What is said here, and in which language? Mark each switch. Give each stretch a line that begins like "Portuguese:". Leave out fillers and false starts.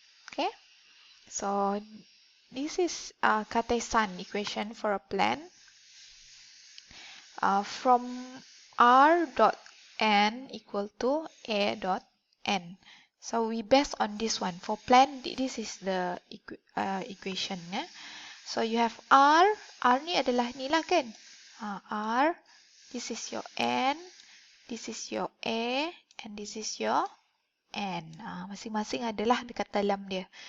English: Okay, so this is Cartesian equation for a plan. From R dot N equal to A dot N. So we base on this one. For plan, this is the equation. So you have
Malay: R ni adalah ni lah kan.
English: R, this is your N, this is your A, and this is your N.
Malay: Masing-masing adalah dekat dalam dia.